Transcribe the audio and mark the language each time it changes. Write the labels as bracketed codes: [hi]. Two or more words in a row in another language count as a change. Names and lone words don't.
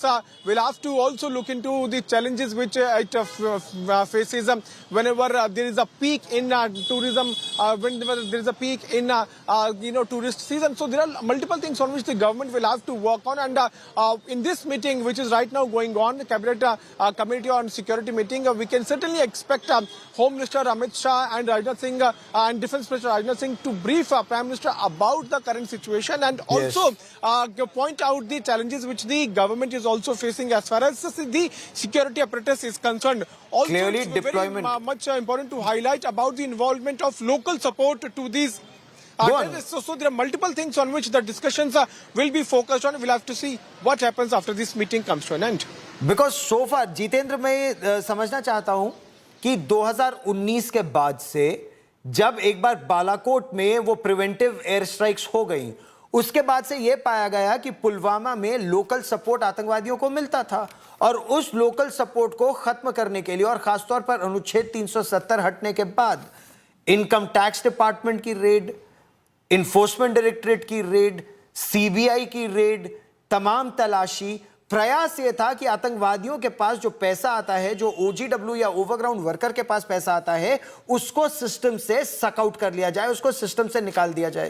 [en] We'll have to also look into the challenges which it faces whenever there is a peak in tourism, whenever there is a peak in tourist season. So there are multiple things on which the government will have to work on, and in this meeting which is right now going on, the Cabinet Committee on Security meeting, we can certainly expect Home Minister Amit Shah and Rajnath Singh and Defence Minister Rajnath Singh to brief Prime Minister about the current situation, and also point out the challenges which the government is also facing as far as the security apparatus is concerned. Also, clearly it's very much important to highlight about the involvement of local support to these Go on. So there are multiple things on which the discussions will be focused on. We'll have to see what happens after this meeting comes to an end. Because so far, [hi] जितेंद्र, मैं समझना चाहता हूं कि 2019 के बाद से जब एक बार बालाकोट में वो [en] preventive air strikes [hi] हो गई, उसके बाद से ये पाया गया कि पुलवामा में [en] local support [hi] आतंकवादियों को मिलता था और उस [en] local support [hi] को खत्म करने के लिए और खासतौर पर अनुच्छेद 370 हटने के बाद [en] income tax department [hi] की रेड, [en] enforcement directorate [hi] की रेड, सीबीआई की रेड, तमाम तलाशी, प्रयास यह था कि आतंकवादियों के पास जो पैसा आता है, जो ओजीडब्ल्यू या [en] overground worker [hi] के पास पैसा आता है, उसको सिस्टम से [en] suck out [hi] कर लिया जाए, उसको सिस्टम से निकाल दिया जाए।